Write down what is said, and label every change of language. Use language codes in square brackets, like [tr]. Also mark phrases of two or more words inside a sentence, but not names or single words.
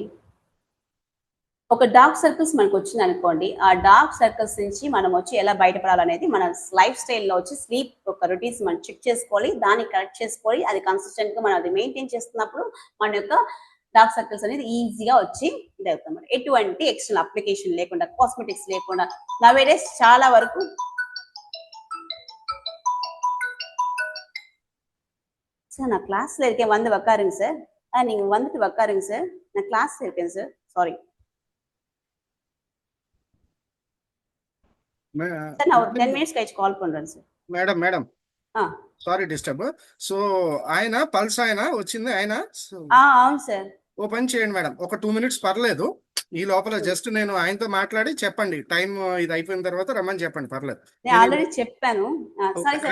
[te] ఒక [en] dark circles [te] మనకు వచ్చింది అనుకోండి, ఆ [en] dark circles [te] నుంచి మనం వచ్చి ఎలా బయటపడాలనేది మన [en] life style-lo [te] వచ్చి స్లీప్ ఒక రొటీన్స్ మనం చెక్ చేసుకోవాలి, దాన్ని కరెక్ట్ చేసుకోవాలి. అది కన్సిస్టెంట్ గా మనం అది మెయింటైన్ చేస్తున్నప్పుడు మన యొక్క [en] dark circles [te] అనేది ఈజీగా వచ్చి ఇదవుతాం. ఎటువంటి [en] external application [te] లేకుండా, కాస్మెటిక్స్ లేకుండా నవేడేస్ చాలా వరకు. [ta] சார் நான் கிளாஸ்ல இருக்கேன், வந்து உக்காருங்க சார். நீங்க வந்துட்டு உக்காருங்க சார், நான் கிளாஸ்ல இருக்கேன் சார், சாரி సార్. நான் ஒரு 10 minutes கழிச்சு கால் பண்றேன் சார். [te] మేడం మేడం ఆ, [en] sorry disturb. so [te] ఆయన పల్స్ ఆయన వచ్చింది ఆయన. అవును సార్. ఓ పని చేయండి మేడం, ఒక 2 minutes పర్లేదు. ఈ లోపల జస్ట్ నేను ఆయనతో మాట్లాడి చెప్పండి, టైం ఇది అయిపోయిన తర్వాత రమ్మని చెప్పండి, పర్లేదు. నేను ఆల్రెడీ చెప్పాను. సరే సార్,